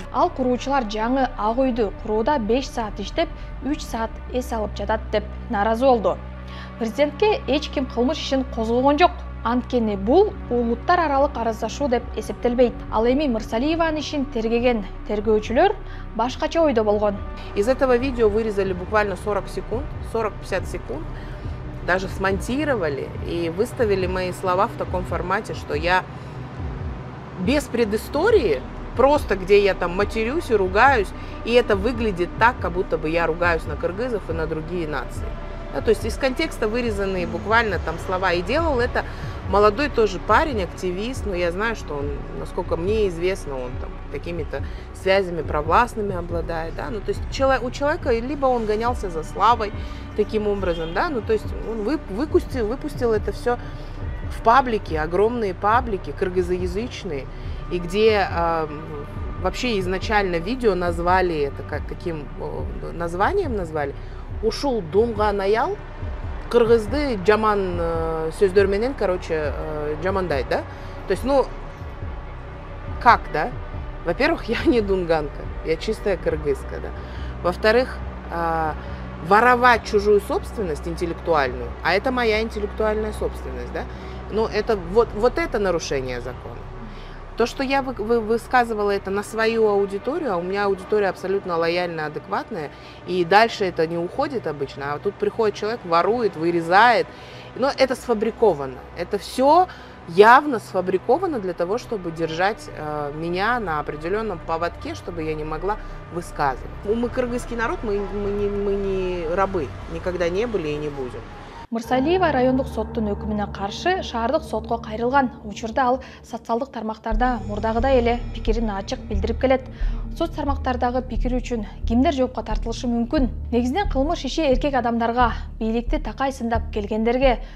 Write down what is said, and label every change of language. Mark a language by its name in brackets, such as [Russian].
[Kyrgyz] Ал куруучулар жаңы ак үйдү курууда 5 саат иштеп, 3 саат эс алып жатат деп нааразы болду. Президентке эч ким кылмыш ишин козгогон жок. Анткени бул улуттар аралык араздашуу деп эсептелбейт. Ал эми Мырсалиеванын ишин тергеген тергөөчүлөр башкача ойдо болгон. [Russian] Из этого видео вырезали буквально 40 секунд, 40-50 секунд, даже смонтировали и выставили мои слова в таком формате, что я без предыстории, просто где я там матерюсь и ругаюсь, и это выглядит так, как будто бы я ругаюсь на кыргызов и на другие нации. Да, то есть из контекста вырезанные буквально там слова. И делал это молодой тоже парень, активист, но я знаю, что он, насколько мне известно, он там какими-то связями провластными обладает, да, ну то есть у человека либо он гонялся за славой таким образом, да, ну то есть он выпустил это все в паблики, огромные паблики, кыргызоязычные, и где вообще изначально видео назвали это, каким названием назвали? [Kyrgyz] Ушул думган аял кыргызды жаман сөздөр менен, короче, жамандайт, да? [Russian] То есть, ну, как, да? Во-первых, я не дунганка, я чистая кыргызка, да? Во-вторых, воровать чужую собственность интеллектуальную, а это моя интеллектуальная собственность, да? Ну, это вот это нарушение закона. То, что я высказывала это на свою аудиторию, а у меня аудитория абсолютно лояльная, адекватная, и дальше это не уходит обычно, а тут приходит человек, ворует, вырезает, но это сфабриковано. Это все явно сфабриковано для того, чтобы держать меня на определенном поводке, чтобы я не могла высказывать. Мы кыргызский народ, мы не рабы, никогда не были и не будем. [Kyrgyz] Мырсалиева райондук соттун өкүмүнө каршы шаардык сотко кайрылган. Учурда ал социалдык тармактарда мурдагыдай эле пикирин ачык билдирип келет. Соц тармактардагы пикир үчүн кимдер жоопко тартылышы мүмкүн? Негизинен кылмыш иши эркек адамдарга, бийликти такай сындап келгендерге.